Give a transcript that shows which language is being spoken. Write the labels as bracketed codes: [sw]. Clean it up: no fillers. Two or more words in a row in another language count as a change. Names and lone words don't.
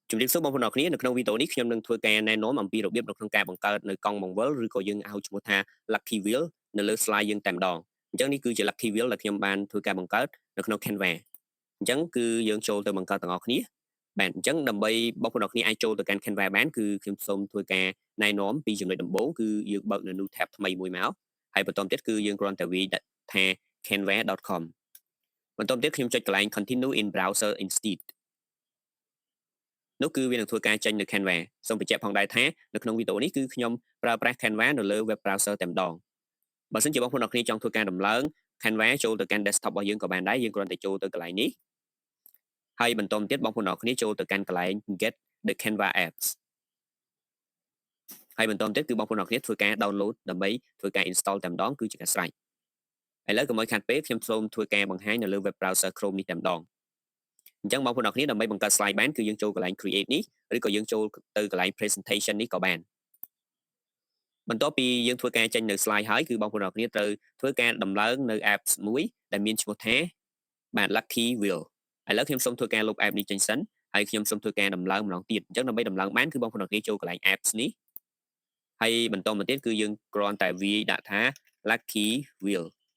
[km] ជំរាបសួរបងប្អូនអរគ្នានៅក្នុងវីដេអូនេះខ្ញុំនឹងធ្វើការណែនាំអំពីរបៀបនៅក្នុងការបង្កើតនៅកង់បង្វិលឬក៏យើងហៅឈ្មោះថា Lucky Wheel នៅលើ slide យើងតែម្ដងអញ្ចឹងនេះគឺជា Lucky Wheel ដែលខ្ញុំបានធ្វើការបង្កើតនៅក្នុង Canva អញ្ចឹងគឺយើងចូលទៅបង្កើតទាំងអស់គ្នាបាទអញ្ចឹងដើម្បីបងប្អូនអរគ្នាអាចចូលទៅកាន់ Canva បានគឺខ្ញុំសូមធ្វើការណែនាំពីចំណុចដំបូងគឺយើងបើកនៅ [en] new tab [km] ថ្មីមួយមកហើយបន្តទៀតគឺយើងគ្រាន់តែវាយដាក់ថា canva.com បន្តទៀតខ្ញុំចុចកន្លែង [en] continue in browser instead [km] នោះគឺវានឹងធ្វើការចេញនៅ Canva សូមបញ្ជាក់ផងដែរថានៅក្នុងវីដេអូនេះគឺខ្ញុំប្រើប្រាស់ Canva នៅលើ [en] web browser [km] តែម្ដងបើសិនជាបងប្អូនអរគ្នាចង់ធ្វើការដំឡើង Canva ចូលទៅកាន់ desktop របស់យើងក៏បានដែរយើងគ្រាន់តែចូលទៅកន្លែងនេះហើយបន្តមកទៀតបងប្អូនអរគ្នាចូលទៅកាន់កន្លែង [en] get the Canva apps [km] ហើយបន្តមកទៀតគឺបងប្អូនអរគ្នាធ្វើការ download ដើម្បីធ្វើការ install តែម្ដងគឺជាការស្រេចឥឡូវកុំឲ្យខាតពេលខ្ញុំសូមធ្វើការបង្ហាញនៅលើ [en] web browser [km] Chrome នេះតែ ម្ដងអញ្ចឹងបងប្អូនអរគ្នាដើម្បីបង្កើត slide បានគឺយើងចូលកន្លែង create នេះឬក៏យើងចូលទៅកន្លែង presentation នេះក៏បានបន្ទាប់ពីយើងធ្វើការចេញនៅ slide ហើយគឺបងប្អូនអរគ្នាត្រូវធ្វើការដំឡើងនៅ apps មួយដែលមានឈ្មោះថាបាទ Lucky Wheel ឥឡូវខ្ញុំសូមធ្វើការលុប app នេះចេញសិនហើយខ្ញុំសូមធ្វើការដំឡើងម្ដងទៀតអញ្ចឹងដើម្បីដំឡើងបានគឺបងប្អូនអរគ្នាចូលកន្លែង apps នេះហើយបន្តមកទៀតគឺយើងគ្រាន់តែវាយដាក់ថា Lucky Wheel